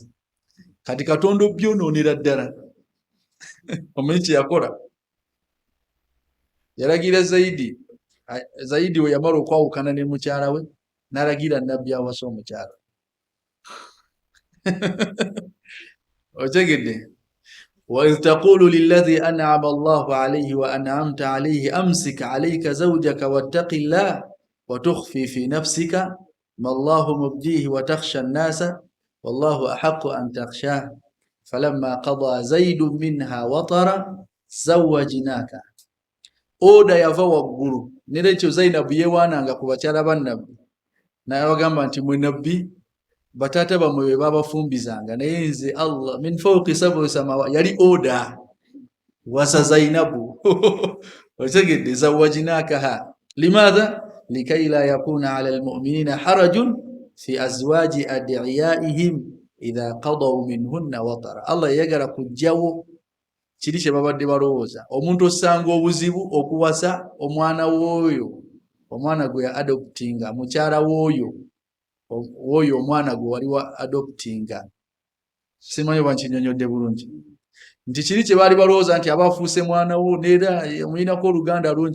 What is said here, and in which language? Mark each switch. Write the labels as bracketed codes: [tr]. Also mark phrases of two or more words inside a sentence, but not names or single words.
[lg] Kati Katonda obyonoonera ddala. Omanyi kye yakola? Yalagira Zaidi we yamala okwawukana ne mukyala we, n'alagira Nabbi awasa omukyala. Okisegedde? [ar] وإذ تقول للذي أنعم الله عليه وأنعمت عليه أمسك عليك زوجك واتق الله وتخفي في نفسك ما الله مبديه وتخشى الناس والله أحق أن تخشاه فلما قضى زيد منها وطرا زوجناك. [lg] Oda yava waggulu, n'ekyo Zainabu yeewaananga ku bakyala ba Nabbi, n'abagamba nti mwe Nabbi bataata bamwe be babafumbizanga, naye nze [ar] الله من فوق سبع سماوات, [lg] yali oda wasa Zainabu. Otegedde? [ar] زوجناكها لماذا لكي لا يكون على المؤمنين حرج في أزواج أدعيائهم إذا قضوا منهن وطرا. [lg] Allah yagala kujjawo kiri kye babadde balowooza. Omuntu osanga obuzibu okuwasa omwana w'oyo, omwana gwe ya adoptinga, mukyala w'oyo omwana gwe wali wa adoptinga. Simanyi oba nkinyonyodde bulungi. Nti kiri kye baali balowooza nti abafuuse mwana wo neera mulinako oluganda lungi.